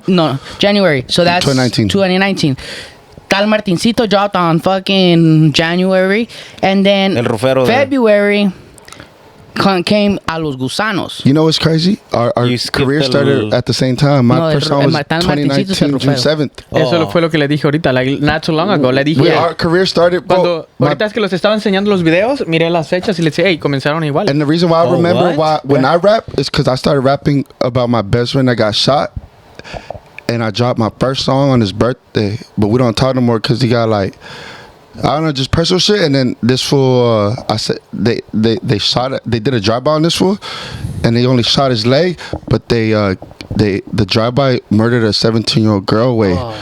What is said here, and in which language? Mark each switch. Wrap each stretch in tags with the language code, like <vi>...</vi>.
<en>No, January. So that's 2019. Tal Martincito dropped on fucking January, and then</en> <es>El Rufero</es> <en>February came A Los Gusanos. You know what's crazy? Our career started at the same time. My first song was 2019, June 7th.</en> <es>Eso fue lo que le dije ahorita,</es> <en>like, not too long ago.</en> <es>Le dije,</es> <en>Our career started, bro.</en> <es>Ahorita es que los estaba enseñando los videos, miré las fechas y le decía, hey, comenzaron igual.</es> <en>And the reason why I remember when I rap is because I started rapping about my best friend that got shot. And I dropped my first song on his birthday, but we don't talk no more because he got like, I don't know, just personal shit. And then this fool, I said they shot it. They did a drive-by on this fool, and they only shot his leg, but the drive-by murdered a 17-year-old girl away.</en>